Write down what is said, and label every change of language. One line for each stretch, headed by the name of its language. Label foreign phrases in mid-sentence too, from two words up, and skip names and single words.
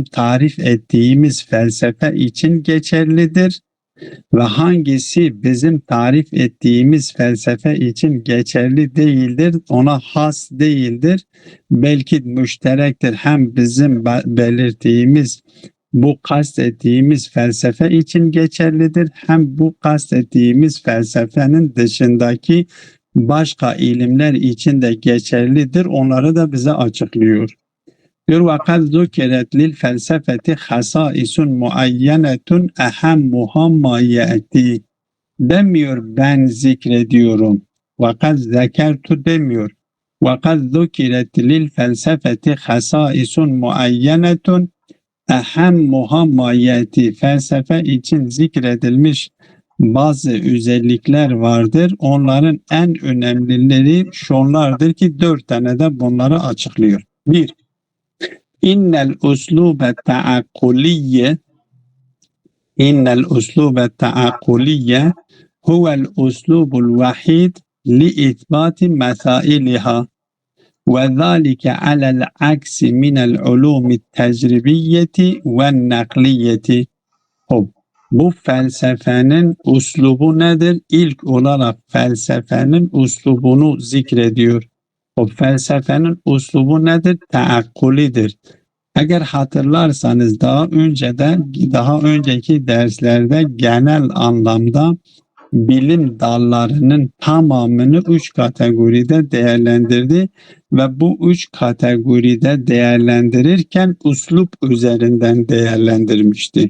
Turkish: tarif ettiğimiz felsefe için geçerlidir ve hangisi bizim tarif ettiğimiz felsefe için geçerli değildir, ona has değildir, belki müşterektir, hem bizim belirttiğimiz bu kastettiğimiz felsefe için geçerlidir, hem bu kastettiğimiz felsefenin dışındaki başka ilimler için de geçerlidir, onları da bize açıklıyor.
Arabic: Diyor وَقَدْ ذُكِرَتْ لِلْفَلْسَفَةِ خَصَائِسٌ مُعَيَّنَةٌ اَهَمُّهَا مَا يَأْتِي
Turkish: demiyor, ben zikrediyorum.
Arabic: وَقَدْ ذَكَرْتُ demiyor. وَقَدْ ذُكِرَتْ لِلْفَلْسَفَةِ خَصَائِصٌ مُعَيَّنَةٌ أهمها ما يأتي,
Turkish: felsefe için zikredilmiş bazı özellikler vardır. Onların en önemlileri şunlardır ki 4 tane de bunları açıklıyor.
Arabic: 1. إن الأسلوب التعقلي هو الأسلوب الواحد لإثبات مسائلها وذلك على العكس من العلوم التجريبية والنقلية.
Turkish: Bu felsefenin uslubu nedir? İlk olarak felsefenin uslubunu zikrediyor. O felsefenin uslubu nedir? Taakkulidir. Eğer hatırlarsanız daha önceki derslerde genel anlamda bilim dallarının tamamını 3 kategoride değerlendirdi ve bu 3 kategoride değerlendirirken uslup üzerinden değerlendirmişti.